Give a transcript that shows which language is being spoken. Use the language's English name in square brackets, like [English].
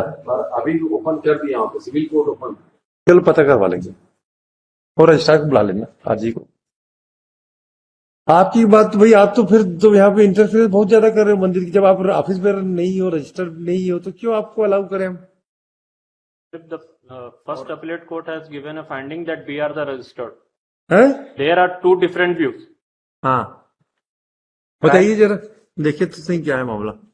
[Hindi] पर अभी ओपन कर दिया वहाँ पे, सिविल कोर्ट ओपन। चलो पता करवा लेंगे और रजिस्ट्रार को बुला लेना आज ही को। आपकी बात भाई, आप तो फिर तो यहाँ पे इंटरफेयर बहुत ज्यादा कर रहे हो मंदिर की। जब आप ऑफिस में नहीं हो, रजिस्टर नहीं हो, तो क्यों आपको अलाउ करें हम? [English] The first appellate court has given a finding that we are the registered. [Hindi] हैं? [English] There are 2 different views. [Hindi] हाँ, बताइए जरा, देखिए तो सही क्या है मामला।